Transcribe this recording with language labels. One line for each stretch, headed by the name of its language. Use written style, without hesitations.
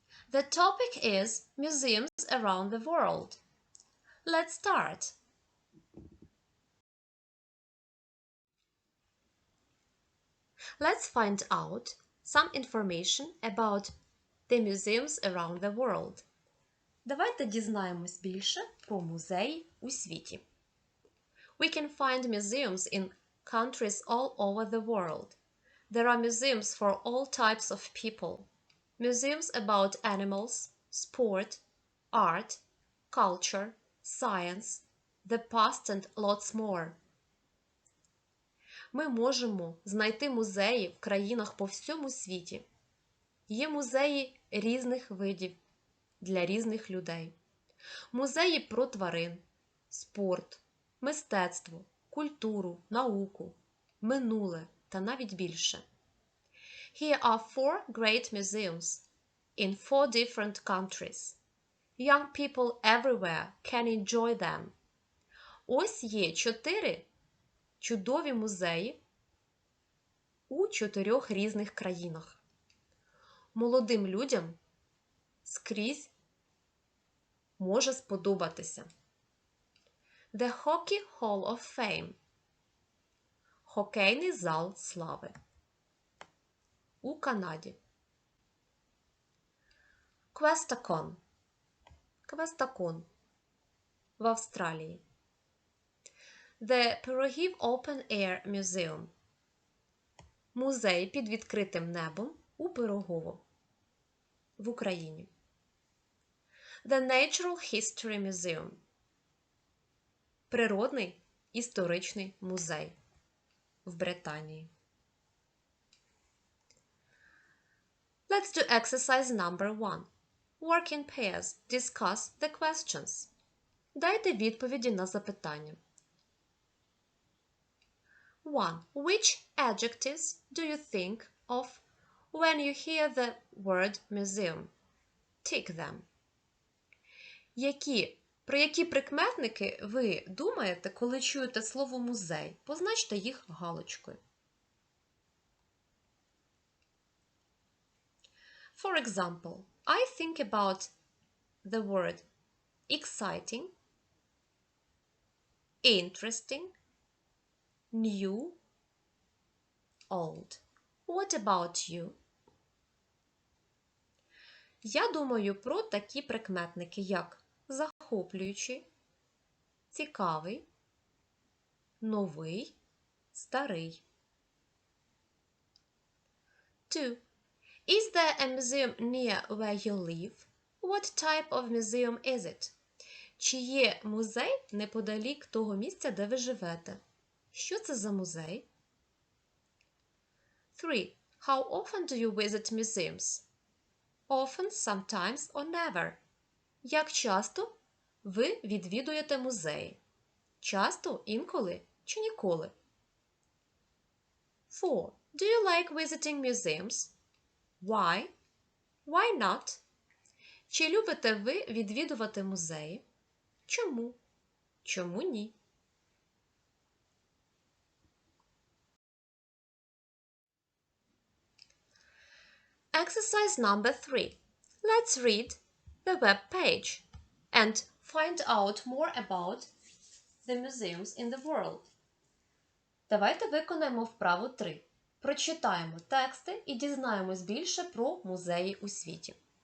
English: The topic is Museums around the world. Let's start. Let's find out some information about the museums around the world.
Ukrainian: Давайте дізнаємось більше про музеї у світі.
English: We can find museums in countries all over the world. There are museums for all types of people. Museums about animals, sport, art, culture, science, the past and lots more.
Ukrainian: Ми можемо знайти музеї в країнах по всьому світі. Є музеї різних видів для різних людей. Музеї про тварин, спорт, мистецтво, культуру, науку, минуле та навіть більше.
English: Here are 4 great museums in 4 different countries. Young people everywhere can enjoy them.
Ukrainian: Ось є 4 чудові музеї у 4 різних країнах. Молодим людям скрізь може сподобатися.
English: The Hockey Hall of Fame.
Ukrainian: Хокейний зал слави. У Канаді. Questacon. Квестакон. В Австралії.
English: The Пирогів Open Air Museum.
Ukrainian: Музей під відкритим небом у Пирогово. В Україні.
English: The Natural History Museum.
Ukrainian: Природний історичний музей в Британії.
English: Let's do exercise number 1. Work in pairs. Discuss the questions.
Ukrainian: Дайте відповіді на запитання. 1.
English: Which adjectives do you think of when you hear the word museum? Tick them.
Ukrainian: Про які прикметники ви думаєте, коли чуєте слово музей? Позначте їх галочкою.
English: For example, I think about the word exciting, interesting, new, old. What about you?
Ukrainian: Я думаю про такі прикметники, як захоплюючий, цікавий, новий, старий.
English: 2. Is there a museum near where you live? What type of museum is it?
Ukrainian: Чи є музей неподалік того місця, де ви живете? Що це за музей? 3.
English: How often do you visit museums? Often, sometimes or never.
Ukrainian: Як часто ви відвідуєте музеї? Часто, інколи чи ніколи? 4.
English: Do you like visiting museums? Why? Why not?
Ukrainian: Чи любите ви відвідувати музеї? Чому? Чому ні?
English: Exercise number 3. Let's read the web page and find out more about the museums in the world.
Ukrainian: Давайте виконаємо вправу 3. Прочитаємо тексти і дізнаємось більше про музеї у світі.